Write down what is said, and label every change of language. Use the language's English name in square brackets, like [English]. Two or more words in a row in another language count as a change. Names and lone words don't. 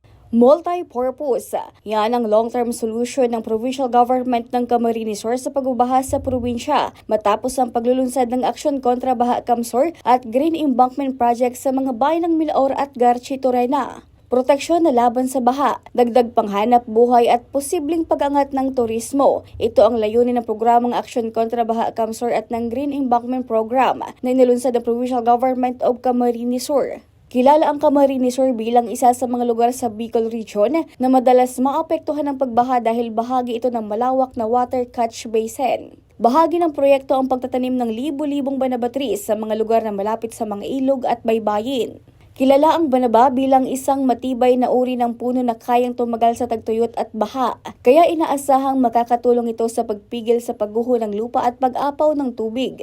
[Filipino] Multi-purpose. Yan ang [English] long-term solution [Filipino] ng [English] provincial government [Filipino] ng Camarines Sur sa pagbabaha sa probinsya matapos ang paglulunsad ng aksyon kontra baha Camsor at [English] green embankment project [Filipino] sa mga bayan ng Milaor at Garchitorena. Proteksyon na laban sa baha, dagdag panghanap buhay at posibleng pag-angat ng turismo. Ito ang layunin ng programang aksyon kontra baha Camsor at ng [English] Green Embankment Program [Filipino] na inilunsad ng Provincial Government of Camarines Sur. Kilala ang Camarines Sur bilang isa sa mga lugar sa Bicol Region na madalas maapektuhan ng pagbaha dahil bahagi ito ng malawak na [English] water catch basin. [Filipino] Bahagi ng proyekto ang pagtatanim ng libu-libong banaba trees sa mga lugar na malapit sa mga ilog at baybayin. Kilala ang banaba bilang isang matibay na uri ng puno na kayang tumagal sa tagtuyot at baha, kaya inaasahang makakatulong ito sa pagpigil sa pagguho ng lupa at pag-apaw ng tubig.